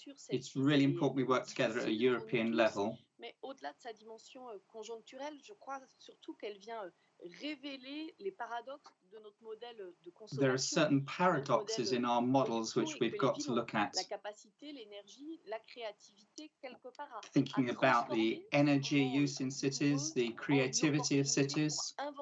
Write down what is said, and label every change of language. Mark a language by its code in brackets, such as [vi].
[en] It's really important we work together at a European level. [fr] Mais au-delà de sa dimension conjoncturelle, je crois surtout qu'elle vient révéler les paradoxes de notre modèle de consommation. [en] There are certain paradoxes in our models which we've got to look at. [fr] La capacité, l'énergie, la créativité, quelque part. [en] Thinking about the energy use in cities, the creativity of cities.